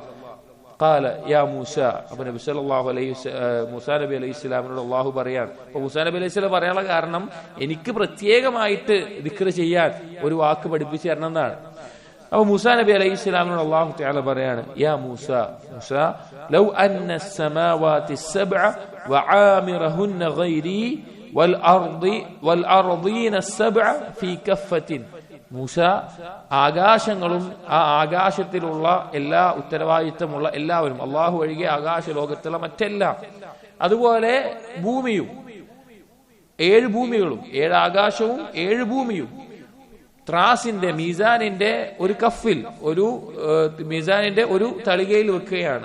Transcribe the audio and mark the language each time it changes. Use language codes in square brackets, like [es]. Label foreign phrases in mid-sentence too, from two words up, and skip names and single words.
[ar] قال يا موسى, [ml] അപ്പൊ നബി [ar] صلى الله عليه [ml] മൂസാ നബി അലൈഹി സ്വലാമിനോട് അള്ളാഹു പറയാൻ. അപ്പൊ മൂസാ നബി [ar] عليه السلام [ml] പറയാനുള്ള കാരണം, എനിക്ക് പ്രത്യേകമായിട്ട് ദിക്ർ ചെയ്യാൻ ഒരു വാക്ക് പഠിപ്പിച്ചു തരണം എന്നാണ്. അപ്പൊ മൂസാ നബി അലൈഹി സ്വലാമിനോട് അല്ലാഹു തആല പറയാണ്, [ar] يا موسى موسى لو أن السماوات السبع وعامرهن غيري والأرضين السبع في كفة. [ml] മൂസ, ആകാശങ്ങളും ആ ആകാശത്തിലുള്ള എല്ലാ ഉത്തരവാദിത്തമുള്ള എല്ലാവരും, അള്ളാഹു ഒഴികെ ആകാശ ലോകത്തുള്ള മറ്റെല്ലാം, അതുപോലെ ഭൂമിയും, 7 ഭൂമികളും, 7 ആകാശവും 7 ഭൂമിയും ത്രാസിന്റെ, മീസാനിന്റെ ഒരു കഫിൽ, ഒരു മീസാനിന്റെ ഒരു തളികയിൽ വെക്കുകയാണ്.